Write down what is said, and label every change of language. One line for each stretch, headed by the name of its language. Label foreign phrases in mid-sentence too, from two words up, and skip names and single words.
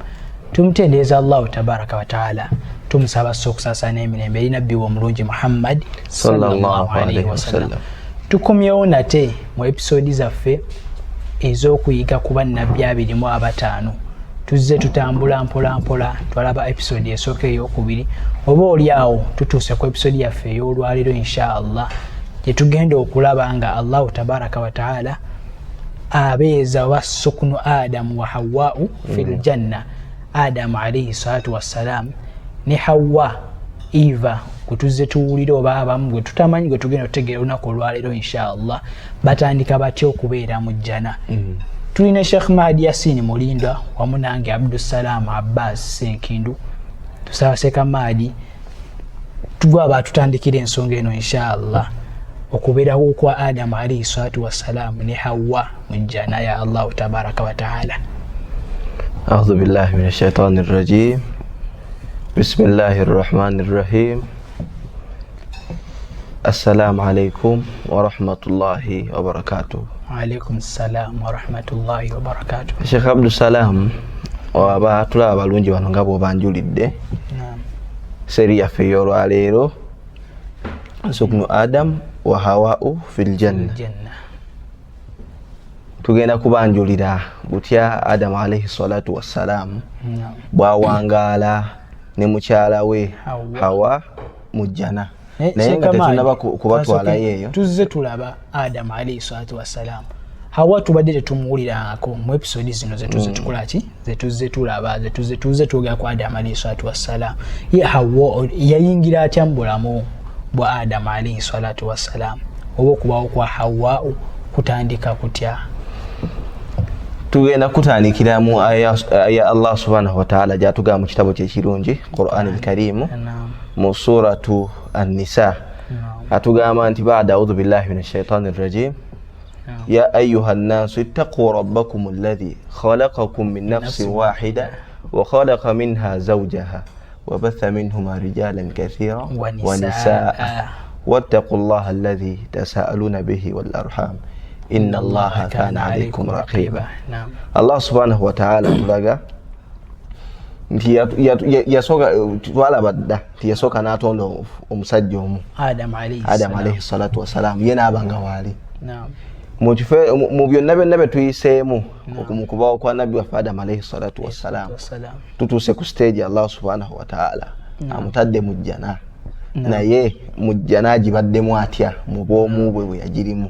Ganda: tumtendeza
Arabic: الله تبارك وتعالى,
Ganda: tumsaba soksa sana emirembe nabbi wa mulungi Muhammad
Arabic: صلى الله عليه وسلم.
Ganda: Tukomyewo nate mu episode zaffe ez'okuyiga ku bannabbi abirimu abataano. Tuzze tutambula mpola mpola twalaba episode esooka ey'okubiri, oba oliawo tutuuse ku episode yaffe ey'olwaliro inshallah gye tugenda okulaba nga
Arabic: الله تبارك وتعالى
Ganda: abeeza
Arabic: وسكون آدم وحواء في الجنة.
Ganda: Adamu
Arabic: عليه الصلاة والسلام
Ganda: ne Hawwa Eva kutuzze tuwulire oba abamu gwe tutamanyi gwe tugenda otegeera olunaku olwaliro inshallah batandika batya okubeera mu jjana. Tulina Sheikh Mahdi Yasin Mulindwa wamu nange Abdussalam Abbas Senkindu. Tusaba Sheikh Mahdi tugwa tutandikira ensonga eno inshallah okubeerawo kwa Adamu
Arabic: عليه الصلاة والسلام
Ganda: ne Hawwa mu jjana ya
Arabic: الله تبارك وتعالى. أعوذ بالله من الشيطان الرجيم. بسم الله الرحمن الرحيم. السلام عليكم ورحمة الله وبركاته. وعليكم السلام ورحمة الله وبركاته.
Ganda: الشيخ عبد السلام وابا تلا balungi bano ngabo banjulidde. Seria fe olwaleero
Arabic: سكون آدم وحواء في الجنة.
Ganda: Tugenda kubanjulira butya Adamu
Arabic: عليه الصلاة والسلام
Ganda: bwawangala ne mukyala we Hawa mu jjana. Naye nga tetunaba kubatwala yeeyo. Tuzze tulaba Adamu
Arabic: عليه الصلاة والسلام.
Ganda: Hawa tubadde tetumuwulirako mu episode zino zetuzze tukola ki? Zetuzze tulaba, zetuzze tuga kwa Adamu
Arabic: عليه الصلاة والسلام.
Ganda: Ye Hawa yayingira atya mu bulamu bwa Adamu
Arabic: عليه الصلاة والسلام.
Ganda: Oba okubawo kwa Hawa kutandika kutya? Tugenda kutandikira mu aya
Arabic: الله سبحانه وتعالى
Ganda: gyatugamba mu kitabo ky'ekirungi Qur'an al-Karim mu suratu An-Nisa. Atugamba nti
Arabic: بعد أعوذ بالله من الشيطان الرجيم. يا أيها الناس اتقوا ربكم الذي خلقكم من نفس واحدة وخلق منها زوجها وبث منهما رجالا كثيرا ونساء واتقوا الله الذي تساءلون به والأرحام إن الله كان عليكم رقيبا. الله سبحانه وتعالى
Ganda: tulaga nti yasoka twalaba dda nti yasoka n'atonda omusajja omu Adam
Arabic: عليه الصلاة والسلام
Ganda: yena abanga waali mu byonna byonna tuyiseemu okumukubawo kwa nabbi waffe Adam
Arabic: عليه الصلاة والسلام
Ganda: tutuuse ku stage
Arabic: الله سبحانه وتعالى
Ganda: amutadde mu jjana, naye mu jjana gibaddemu atya mu bw'omu bwe bwe yagirimu.